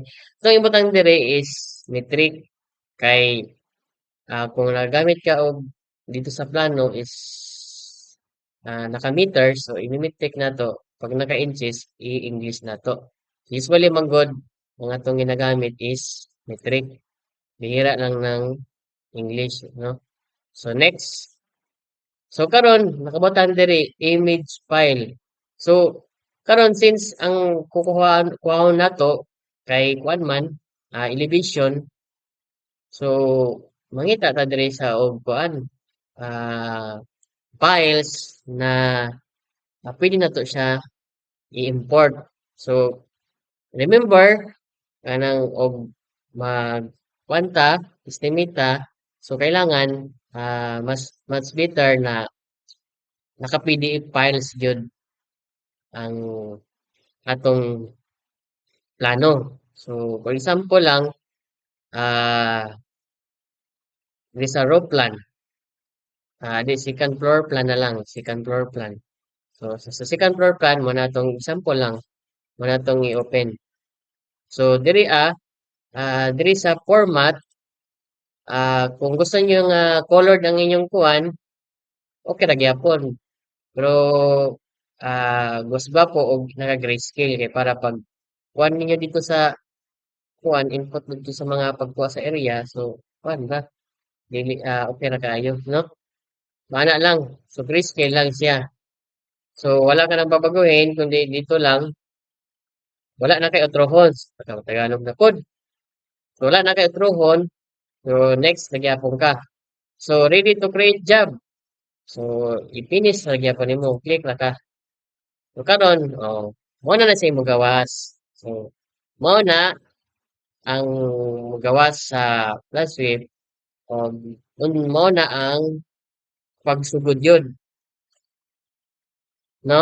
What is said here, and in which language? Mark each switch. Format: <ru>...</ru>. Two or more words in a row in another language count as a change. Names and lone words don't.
<ceb>Ito yung butang dire is metric. Kay, kung nagamit ka og dito sa plano is naka-meter, so i-metric na to. Pag naka-inches, i-English na to. Usually, manggod, mga itong ginagamit is metric.</ceb> <tl>Bihira lang ng English, no?</tl> <en>So, next.</en> <ceb>So karon nakabutang diri image file. So karon since ang kukuhaan nato kay kuan man elevation, so mangita ta diri sa og kuan ah, files na pwede nato siya i-import. So remember kanang og mag kwanta estimate ta, so kailangan mas better na naka-PDF files jud ang atong plano. So,</ceb> <en>for example</en> <ceb>lang, ah, diri sa</ceb> <en>roof plan,</en> <ceb>di</ceb> <en>second floor plan</en> <ceb>na lang,</ceb> <en>second floor plan.</en> <ceb>So, sa</ceb> <en>second floor plan,</en> <ceb>mo na itong example lang, mo na itong i-open. So, diri sa format, kung gusto niyo nga colored ang inyong kuan, okay ra gyapon. Pero gusto ba po og naka-grayscale kay para pag kuan ninyo dito sa kuan input dito sa mga pagkuha sa area, so kuan ba dili okay ra kaayo, no? Mana lang. So grayscale lang siya.</ceb> <tl>So wala ka nang babaguhin kundi dito lang wala na kay otrohon.</tl> <ceb>Tagalog na pod. So wala na kay otrohon. So next nagyapon ka.</ceb> <en>So ready to create job.</en> <ceb>So i-finish ra gyapon nimo, click ra ka. So karon, mo na sa imong gawas. So mo na ang gawas sa Plaswave o mo na ang pagsugod yun, no?</ceb>